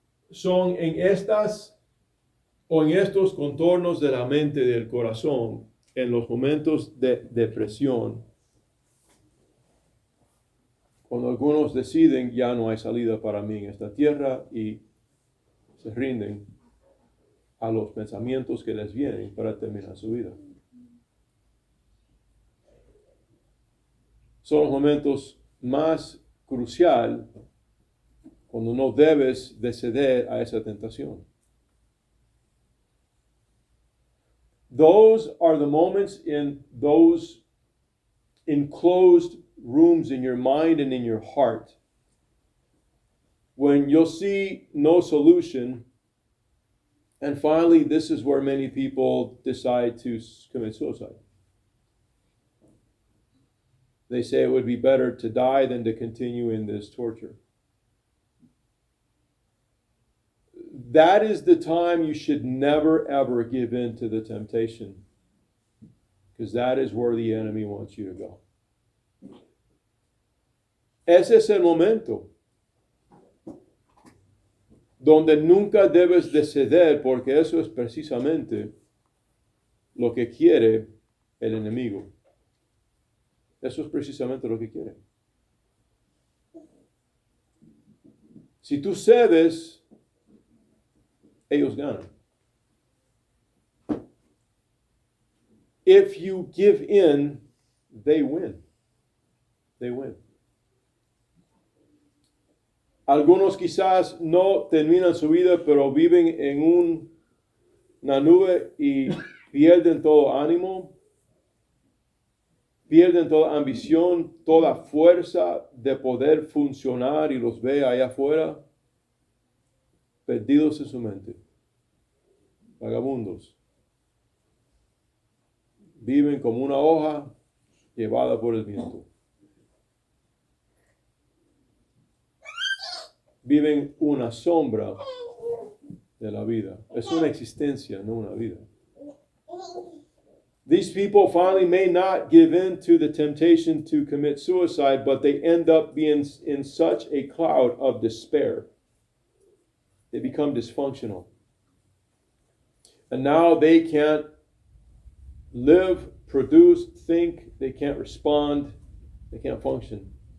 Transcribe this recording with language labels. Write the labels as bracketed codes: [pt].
[es] Son en estas o en estos contornos de la mente del corazón, en los momentos de depresión, cuando algunos deciden ya no hay salida para mí en esta tierra y se rinden a los pensamientos que les vienen para terminar su vida. Son los momentos más cruciales cuando no debes de ceder a esa tentación. [en] Those are the moments in those enclosed rooms in your mind and in your heart when you'll see no solution, and finally this is where many people decide to commit suicide. They say it would be better to die than to continue in this torture. That is the time you should never ever give in to the temptation, because that is where the enemy wants you to go. [es] Ese es el momento donde nunca debes de ceder, porque eso es precisamente lo que quiere el enemigo. Eso es precisamente lo que quiere. Si tú cedes, ellos ganan. [en] If you give in, they win. They win. [es] Algunos quizás no terminan su vida, pero viven en una nube y pierden todo ánimo, pierden toda ambición, toda fuerza de poder funcionar y los ve allá afuera, perdidos en su mente, vagabundos. Viven como una hoja llevada por el viento. Viven una sombra de la vida. Es una existencia, no una vida. [en] These people finally may not give in to the temptation to commit suicide, but they end up being in such a cloud of despair. They become dysfunctional. And now they can't live, produce, think, they can't respond, they can't function.